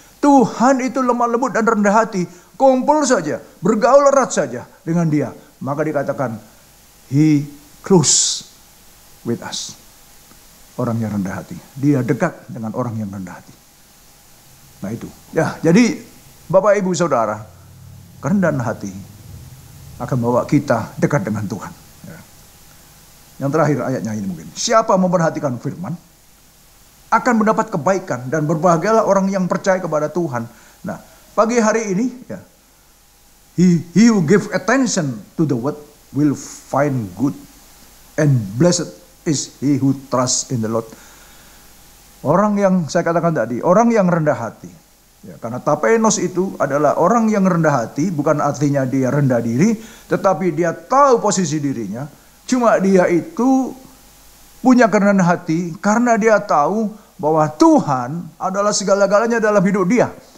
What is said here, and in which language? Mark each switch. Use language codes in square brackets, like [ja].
[id] Tuhan itu lemah lembut dan rendah hati. Kumpul saja, bergaul erat saja dengan dia. Maka dikatakan, [en] He close with us. [id] Orang yang rendah hati. Dia dekat dengan orang yang rendah hati. Nah itu. Ya, jadi Bapak Ibu Saudara, kerendahan hati akan membawa kita dekat dengan Tuhan. Ya. Yang terakhir ayatnya ini mungkin. Siapa memperhatikan firman akan mendapat kebaikan, dan berbahagialah orang yang percaya kepada Tuhan. Nah, pagi hari ini, ya, [en] he who give attention to the word will find good, and blessed is he who trusts in the Lord. [id] Orang yang saya katakan tadi, orang yang rendah hati. Ya, karena tapenos itu adalah orang yang rendah hati, bukan artinya dia rendah diri, tetapi dia tahu posisi dirinya. Cuma dia itu punya kerendahan hati karena dia tahu bahwa Tuhan adalah segala-galanya dalam hidup dia.